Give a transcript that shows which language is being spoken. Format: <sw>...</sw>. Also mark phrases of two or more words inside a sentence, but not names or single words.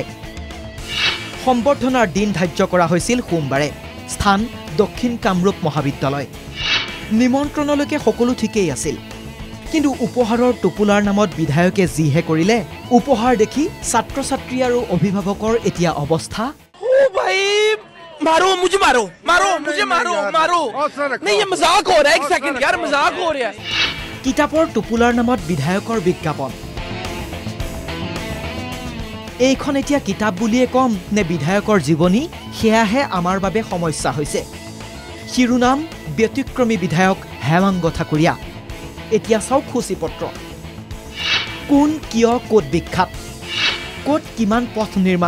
<as>সম্বৰ্ধনাৰ দিন ধাৰ্য কৰা হৈছিল সোমবাৰে। স্থান দক্ষিণ কামৰূপ মহাবিদ্যালয়। নিমন্ত্ৰণলৈকে সকলো ঠিকেই আছিল, কিন্তু উপহাৰৰ টোপোলাৰ নামত বিধায়কে যিহে কৰিলে, উপহাৰ দেখি ছাত্ৰ ছাত্ৰী আৰু অভিভাৱকৰ এতিয়া অৱস্থা।</as> <hi>मारो मुझे मारो मारो मुझे मारो मारो नहीं ये मजाक हो रहा है एक सेकंड यार मजाक हो रहा है</hi> <as>কিতাপৰ টোপোলাৰ নামত বিধায়কৰ বিজ্ঞাপন এইখন এতিয়া কিতাপ বুলিয়ে কম নে বিধায়কৰ জীৱনী সেয়াহে আমাৰ বাবে সমস্যা হৈছে শিৰোনাম ব্যতিক্ৰমী বিধায়ক হেমাংগ ঠাকুৰীয়া এতিয়া চাওক খুচিপত্ৰ কোন কিয় ক'ত বিখ্যাত ক'ত কিমান পথ নিৰ্মাণ</as>